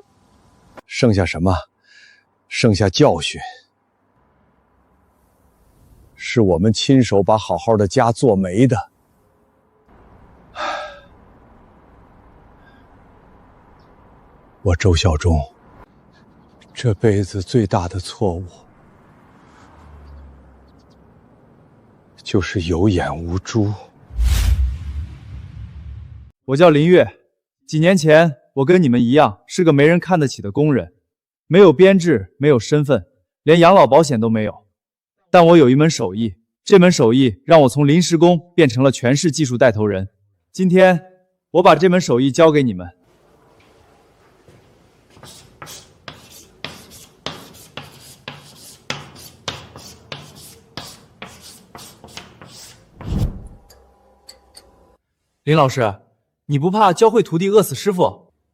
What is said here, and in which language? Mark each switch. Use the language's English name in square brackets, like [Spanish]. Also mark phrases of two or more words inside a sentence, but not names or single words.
[Chinese] 剩下什麼？剩下教訓。是我們親手把好好的家做沒的。我周孝忠這輩子最大的錯誤，就是有眼無珠。我叫林月，幾年前我跟你們一樣是個沒人看得起的工人，沒有編制，沒有身份，連養老保險都沒有。但我有一門手藝，這門手藝讓我從臨時工變成了全市技術帶頭人。今天我把这门手艺教给你们。林老师，你不怕教会徒弟饿死师傅？